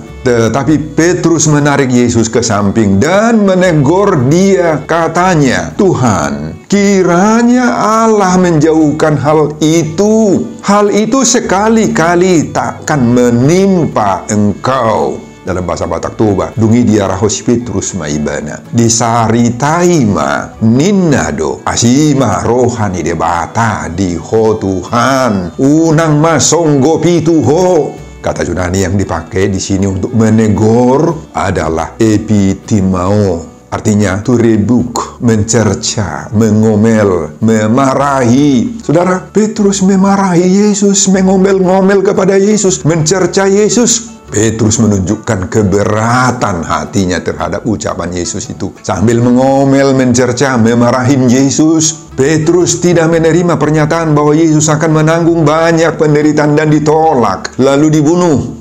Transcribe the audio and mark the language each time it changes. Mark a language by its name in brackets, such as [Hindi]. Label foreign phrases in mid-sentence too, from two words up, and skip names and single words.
[Indonesian] Tetapi Petrus menarik Yesus ke samping dan menegur dia, katanya, Tuhan, kiranya Allah menjauhkan hal itu. Hal itu sekali-kali takkan menimpa engkau. Dalam bahasa [Batak Toba] Batak Toba, dungi dia rahos Petrus maibana. Disaritaima ninnado asima rohani debata di ho Tuhan. Unang masonggo pituho. [Indonesian] Kata Yunani yang dipakai di sini untuk menegur adalah epitimao. Artinya [English] to rebuke, [Indonesian] mencerca, mengomel, memarahi. Saudara, Petrus memarahi Yesus, mengomel-ngomel kepada Yesus, mencerca Yesus. Petrus menunjukkan keberatan hatinya terhadap ucapan Yesus itu. Sambil mengomel, mencerca, memarahi Yesus, Petrus tidak menerima pernyataan bahwa Yesus akan menanggung banyak penderitaan dan ditolak, lalu dibunuh.